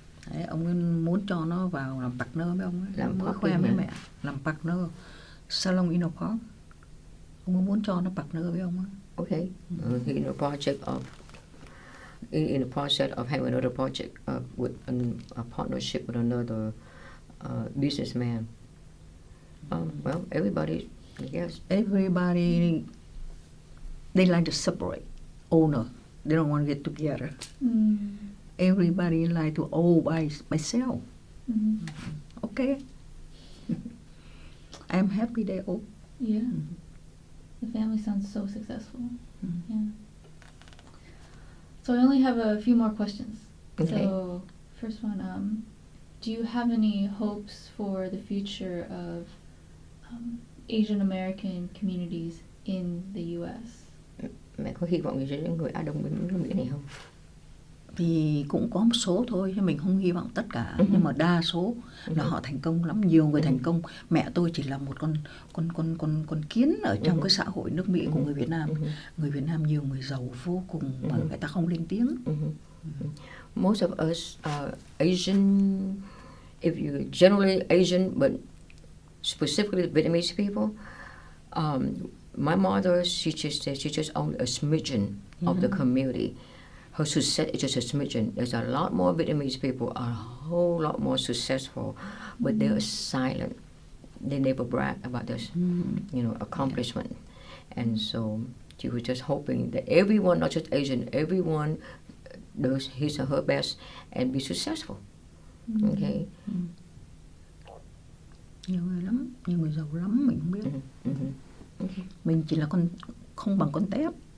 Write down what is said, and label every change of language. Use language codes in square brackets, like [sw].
[vi] Đấy, ông muốn cho nó vào làm partner với ông ấy. Làm mới khoe với mẹ làm partner [en] salon in the park. [vi] Ông muốn cho nó partner với ông ấy. [en] Okay, in the project of in the process of having another project with a partnership with another businessman. Well, everybody, I guess. Everybody, they like to separate owner. They don't want to get together. Everybody like to own by myself. Okay. I'm happy they own. Yeah. The family sounds so successful. Yeah. So I only have a few more questions. Okay. So first one, do you have any hopes for the future of Asian American communities in the U.S.? [vi] Mẹ có hy vọng gì cho những người Á Đông bên nước Mỹ này không? Thì cũng có một số thôi, chứ mình không hy vọng tất cả. Nhưng mà đa số là họ thành công lắm, nhiều người thành công. Mẹ tôi chỉ là một con kiến ở trong cái xã hội nước Mỹ của người Việt Nam. Người Việt Nam nhiều người giàu vô cùng mà người ta không lên tiếng. [en] Most of us are Asian, if you generally Asian, but specifically Vietnamese people. My mother, she just owned a smidgen of the community. her success is just a smidgen. There's a lot more Vietnamese people are a whole lot more successful, but they're silent. They never brag about this, accomplishment. And so she was just hoping that everyone, not just Asian, everyone does his or her best and be successful. Okay. [vi] Nhiều người lắm, nhiều người giàu lắm mình không biết. [en] Okay. [vi] Mình chỉ là con không bằng con tép,